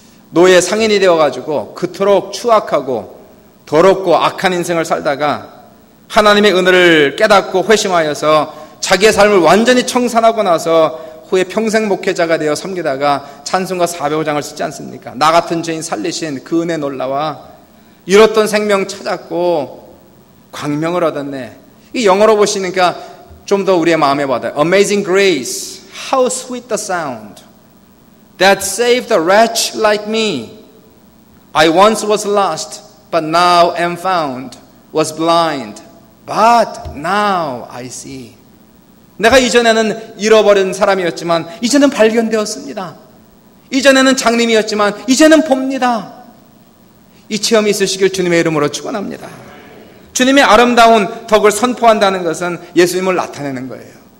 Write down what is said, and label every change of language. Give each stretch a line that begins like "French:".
Korean: 노예 상인이 되어가지고 그토록 추악하고 더럽고 악한 인생을 살다가 하나님의 은혜를 깨닫고 회심하여서 자기의 삶을 완전히 청산하고 나서 후에 평생 목회자가 되어 섬기다가 찬송가 405장을 쓰지 않습니까? 나 같은 죄인 살리신 그 은혜 놀라와 잃었던 생명 찾았고 광명을 얻었네. 이 영어로 보시니까 좀 더 우리의 마음에 와닿아요.
English: Amazing grace, how sweet the sound that saved a wretch like me. I once was lost, but now am found. Was blind, but now I see.
Korean: 내가 이전에는 잃어버린 사람이었지만 이제는 발견되었습니다. 이전에는 장님이었지만 이제는 봅니다. 이 체험이 있으시길 주님의 이름으로 축원합니다. 주님의 아름다운 덕을 선포한다는 것은 예수님을 나타내는 거예요.